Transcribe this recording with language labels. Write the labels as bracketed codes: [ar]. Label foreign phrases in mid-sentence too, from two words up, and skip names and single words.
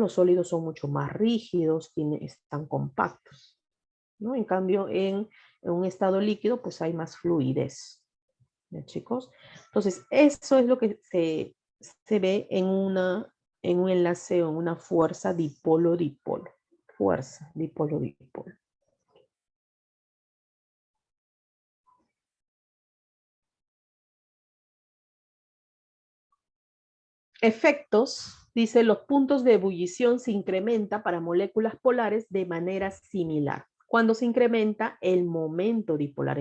[es] Los sólidos son mucho más rígidos, están compactos, ¿no? En cambio, en un estado líquido, pues hay más fluidez, ¿ya, chicos? Entonces, eso es lo que se ve en un enlace o en una fuerza dipolo-dipolo. Fuerza dipolo-dipolo. Efectos, dice, los puntos de ebullición se incrementa para moléculas polares de manera similar cuando se incrementa el momento dipolar.